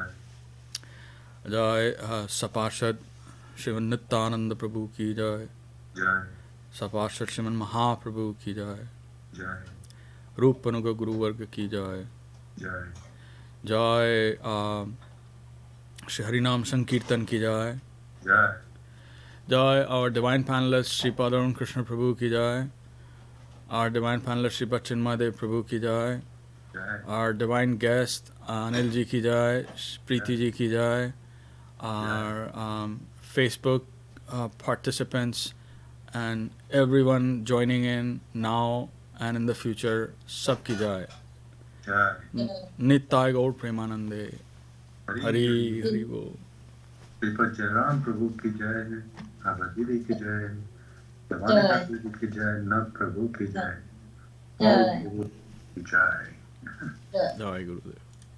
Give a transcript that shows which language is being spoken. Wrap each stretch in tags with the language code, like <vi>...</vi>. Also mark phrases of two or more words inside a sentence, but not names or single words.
<hi>जय सपार्षद श्रीमन नित्यानंद प्रभु की जय. Jai. सपार्षद श्रीमन महाप्रभु की जय. Jai. रूप अनुग गुरुवर्ग की जय. Jai. जय श्री हरिनाम संकीर्तन की जय. Jai. Jai,</hi> <en>our divine panelist Sri Padaran Krishna Prabhu</en> <hi>की जय.</hi> <en>Our divine panelist Sri Chinmadev Prabhu</en> <hi>की जय.</hi> <en>Jai. Our divine guest</en> <hi>अनिल जी की जय। प्रीति जी की जय.</hi> <en>Our Facebook participants and everyone joining in now and in the future,</en> <hi>सब की जय. Jai. Nittai Gaur Premanande. हरि हरि बोल. श्रीपाद जयराम प्रभु की जय, अभदिरी की जय, यमना प्रभु की जय, नव प्रभु की जय, All गुरु की जय. जय गुरुदेव.</hi>